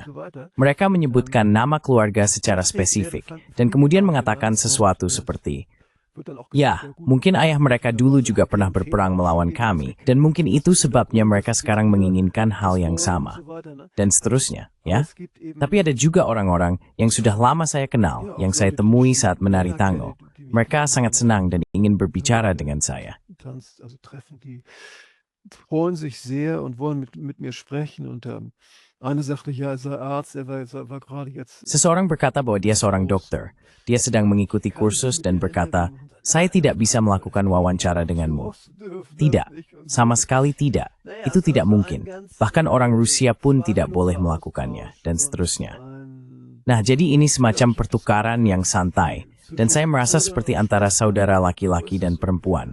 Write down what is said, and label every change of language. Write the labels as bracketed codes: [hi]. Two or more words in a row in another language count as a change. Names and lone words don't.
[id] Mereka menyebutkan nama keluarga secara spesifik, dan kemudian mengatakan sesuatu seperti, ya, mungkin ayah mereka dulu juga pernah berperang melawan kami, dan mungkin itu sebabnya mereka sekarang menginginkan hal yang sama, dan seterusnya, ya. Tapi ada juga orang-orang yang sudah lama saya kenal, yang saya temui saat menari tango. Mereka sangat senang dan ingin berbicara dengan saya. [de] Freuen sich sehr und wollen mit mir sprechen und einer sagte, ja, er sei Arzt, er war gerade jetzt. [id] Seseorang berkata bahwa dia seorang dokter. Dia sedang mengikuti kursus dan berkata, saya tidak bisa melakukan wawancara denganmu. Tidak, sama sekali tidak. Itu tidak mungkin. Bahkan orang Rusia pun tidak boleh melakukannya, dan seterusnya. Nah, jadi ini semacam pertukaran yang santai, dan saya merasa seperti antara saudara laki-laki dan perempuan.